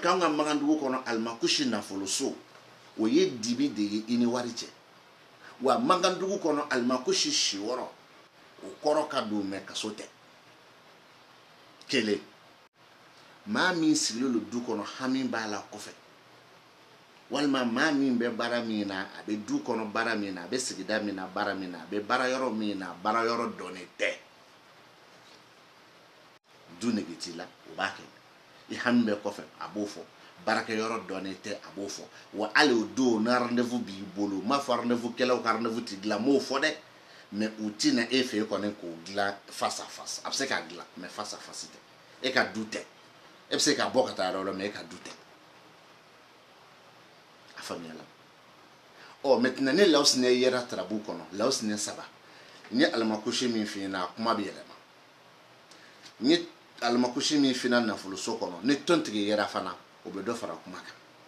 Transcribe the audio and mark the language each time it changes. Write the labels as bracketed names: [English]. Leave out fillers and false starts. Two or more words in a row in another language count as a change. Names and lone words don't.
[Bambara] k'an ka magandugu kɔnɔ alimakushi nafoloso o ye dibi de ye i ni wari cɛ wa magandugu kɔnɔ alimakushi siyɔrɔ o kɔrɔ ka don mɛ kaso tɛ kelen maa min sigilen don du kɔnɔ hami b'a la kɔfɛ walima maa min bɛ baara min na a bɛ du kɔnɔ baara min na a bɛ sigida min na baara min na a bɛ baara yɔrɔ min na baara yɔrɔ dɔnnen tɛ du nege t'i la o b'a kɛ i hami bɛ kɔfɛ a b'o fɔ baarakɛyɔrɔ dɔnnen tɛ a b'o fɔ wa hali o don na rendez-vous b'i bolo n m'a fɔ rendez-vous kɛlaw ka rendez-vous ti dilan n m'o fɔ dɛ mais u ti na e fɛ kɔni k'o dilan [French] face à face [Bambara] a bɛ se k'a dilan [French] mais face à face [Bambara] tɛ e ka du tɛ e bɛ se k'a bɔ ka taa yɔrɔ la mais e ka du tɛ a faamuyala maintenant ni Lawusinɛ yera tarabu kɔnɔ Lawusinɛ 3 n ye alimakushi min f'i ɲɛna a kuma bɛ yɛlɛma n ye alimakushi min f'i ɲɛna nafoloso kɔnɔ ni tontigi yera fana o bɛ dɔ fara kuma kan